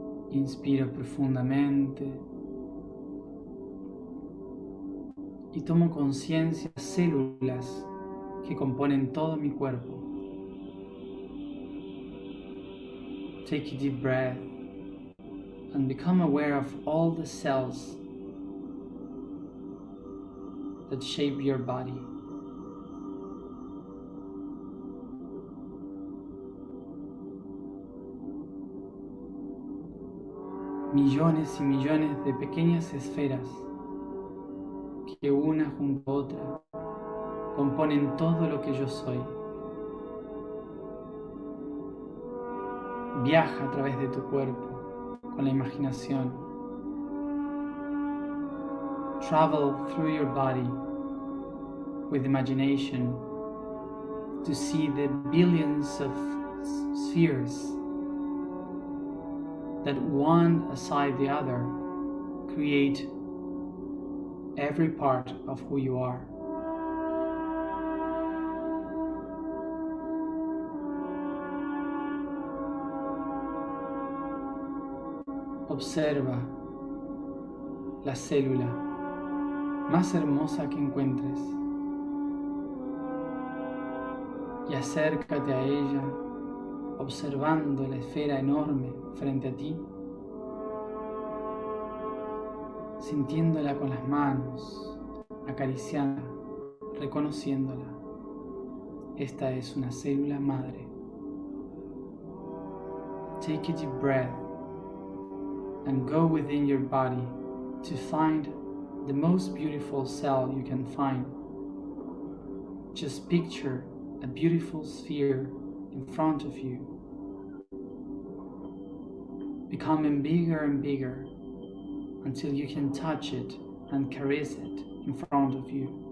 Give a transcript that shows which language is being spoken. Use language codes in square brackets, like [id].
[es] Inspiro profundamente y tomo conciencia de células que componen todo mi cuerpo. [en] Take a deep breath and become aware of all the cells that shape your body. [es] Millones y millones de pequeñas esferas que una junto a otra componen todo lo que yo soy. Viaja a través de tu cuerpo con la imaginación. [en] Travel through your body with imagination to see the billions of spheres that one aside the other create every part of who you are. [es] Observa la célula más hermosa que encuentres y acércate a ella observando la esfera enorme frente a ti, sintiéndola con las manos, acariciándola, reconociéndola. Esta es una célula madre. [en] Take a deep breath and go within your body to find the most beautiful cell you can find. Just picture a beautiful sphere in front of you, becoming bigger and bigger until you can touch it and caress it in front of you.